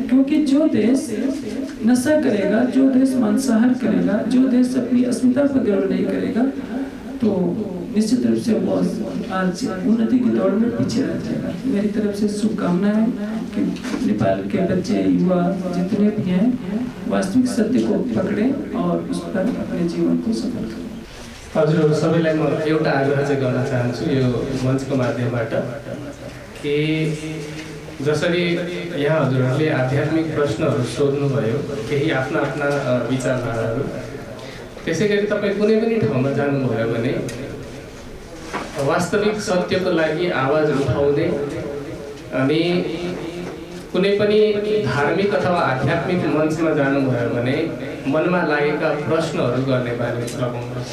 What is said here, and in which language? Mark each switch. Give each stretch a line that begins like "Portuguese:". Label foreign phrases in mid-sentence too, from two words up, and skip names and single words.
Hindi: क्योंकि जो देश नशा करेगा, जो देश मांसाहार करेगा, जो देश अपनी अस्मिता पर गर्व नहीं करेगा तो निश्चित रूप से वो आज उन्नति की दौड़ में पीछे रह जाएगा। मेरी तरफ से शुभकामना है कि नेपाल के बच्चे, युवा जितने भी हैं वास्तविक सत्य को पकड़ें और उस पर अपने जीवन को सफल करें।
Nepali: हजुर सबैलाई म एउटा आग्रह चाहिँ गर्न चाहन्छु यो मञ्चको माध्यमबाट कि जसरी यहाँ हजुरहरूले आध्यात्मिक प्रश्नहरू सोध्नुभयो, केही आफ्ना आफ्ना विचारधाराहरू, त्यसै गरी तपाईँ कुनै पनि ठाउँमा जानुभयो भने वास्तविक सत्यको लागि आवाज उठाउने अनि कुनै पनि धार्मिक अथवा आध्यात्मिक मञ्चमा जानुभयो भने मनमा लागेका प्रश्नहरू गर्ने बानी लगाउनुहोस्।